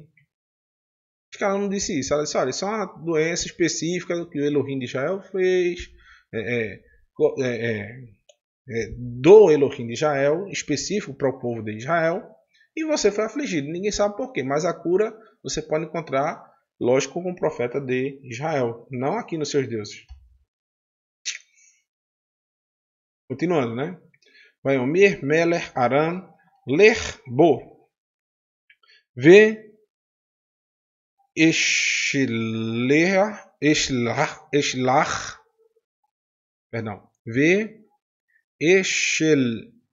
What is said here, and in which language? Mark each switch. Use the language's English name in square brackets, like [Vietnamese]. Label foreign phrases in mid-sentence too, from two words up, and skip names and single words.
[Portuguese] Acho que ela não disse isso. Ela disse, olha, isso é uma doença específica que o Elohim de Israel fez, do Elohim de Israel, específico para o povo de Israel, e você foi afligido. Ninguém sabe por quê, mas a cura você pode encontrar, lógico, com o profeta de Israel, não aqui nos seus deuses. Continuando, né? Vaiomir, Meler, Aram, Ler, Bo, Ve, Eshlach, perdão, Ve, Eshelach,